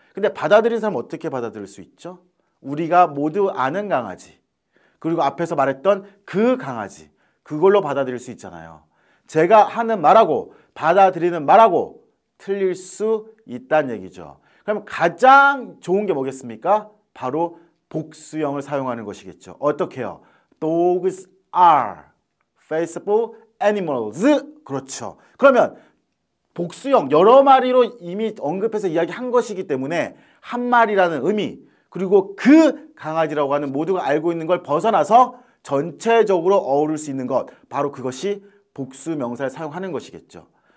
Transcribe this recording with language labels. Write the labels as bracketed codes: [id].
[ko] 근데 받아들이는 사람은 어떻게 받아들일 수 있죠? 우리가 모두 아는 강아지, 그리고 앞에서 말했던 그 강아지, 그걸로 받아들일 수 있잖아요. 제가 하는 말하고 받아들이는 말하고 틀릴 수 있다는 얘기죠. 그럼 가장 좋은 게 뭐겠습니까? 바로 복수형을 사용하는 것이겠죠. 어떻게 해요? [en] Dogs are faithful animals. [ko] 그렇죠. 그러면 복수형, 여러 마리로 이미 언급해서 이야기한 것이기 때문에 한 마리라는 의미, 그리고 그 강아지라고 하는 모두가 알고 있는 걸 벗어나서 전체적으로 어우를 수 있는 것, 바로 그것이 복수 명사를 사용하는 것이겠죠.